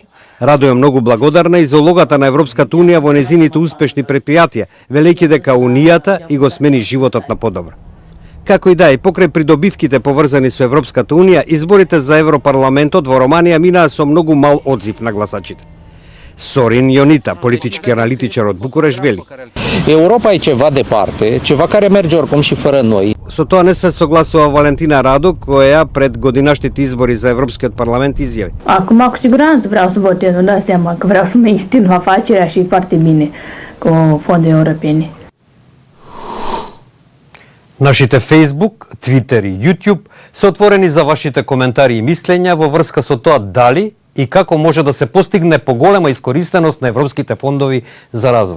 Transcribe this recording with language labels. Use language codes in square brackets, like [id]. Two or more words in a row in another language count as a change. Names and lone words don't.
[mk] Радо е многу благодарна и за улогата на Европската Унија во незините успешни предпријатија, велејќи дека Унијата и го смени животот на подобро. Како и да е, покрај придобивките поврзани со Европската Унија, изборите за Европарламентот во Романија минаа со многу мал одзив на гласачите. Сорин Ионита, политички аналитичар од Букуреш, вели: [ro] Europa e ceva departe, ceva care merge oricum și fără noi. [mk] Со тоа не се согласува Валентина Радо, која пред годинашните избори за Европскиот парламент изјави: [ro] Acum, cu siguranță vreau să votez, îmi dau seama că vreau să mențin afacerea și foarte bine cu fonduri europene. [mk] Нашите Facebook, Twitter и YouTube се отворени за вашите коментари и мислења во врска со тоа дали и како може да се постигне поголема искористеност на европските фондови за развој.